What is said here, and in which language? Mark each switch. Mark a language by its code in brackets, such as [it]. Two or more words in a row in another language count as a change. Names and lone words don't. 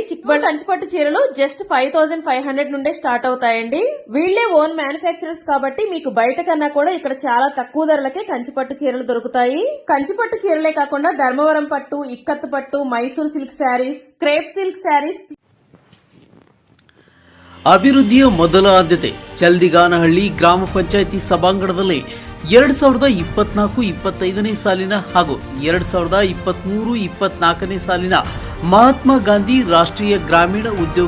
[te] చిక్బల్ కంచిపట్టు చీరలు జస్ట్ 5500 నుండే స్టార్ట్ అవుతాయండి. వీళ్లే [en] own manufacturers [te] కాబట్టి మీకు బయట కన్నా కూడా ఇక్కడ చాలా తక్కువ ధరలకే కంచిపట్టు చీరలు దొరుకుతాయి. కంచిపట్టు చీరలే కాకుండా ధర్మవరం పట్టు, ఇక్కత్తు పట్టు, మైసూర్ [en] silk sarees, crepe silk sarees. [kn] ಅಭಿವೃದ್ಧಿಯ ಮೊದಲ ಆದ್ಯತೆ ಚಲ್ದಿಗಾನಹಳ್ಳಿ ಗ್ರಾಮ ಪಂಚಾಯಿತಿ ಸಭಾಂಗಣದಲ್ಲಿ 2024-25ನೇ ಸಾಲಿನ ಹಾಗೂ 2023-24ನೇ ಸಾಲಿನ ಮಹಾತ್ಮ ಗಾಂಧಿ ರಾಷ್ಟ್ರೀಯ ಗ್ರಾಮೀಣ ಉದ್ಯೋಗ